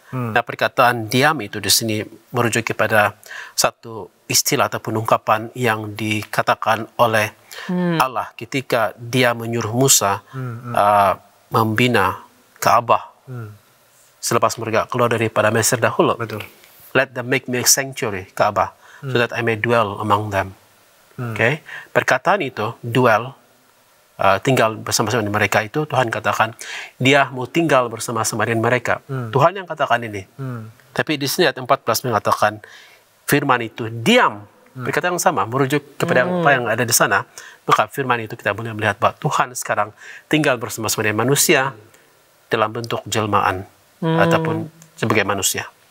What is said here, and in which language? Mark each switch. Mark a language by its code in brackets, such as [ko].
[ms] Nah, perkataan diam itu di sini merujuk kepada satu istilah ataupun ungkapan yang dikatakan oleh Allah ketika dia menyuruh Musa membina Ka'bah selepas mereka keluar daripada Mesir dahulu. Betul. [en] Let them make me a sanctuary, Ka'bah, so that I may dwell among them. Okay? [ms] Perkataan itu, dwell, tinggal bersama-sama dengan mereka itu, Tuhan katakan dia mau tinggal bersama-sama dengan mereka. Tuhan yang katakan ini. Tapi di sini ayat 14 mengatakan firman itu diam. Perkataan yang sama merujuk kepada apa yang ada di sana. Maka firman itu kita boleh melihat bahwa Tuhan sekarang tinggal bersama-sama dengan manusia dalam bentuk jelmaan ataupun sebagai manusia.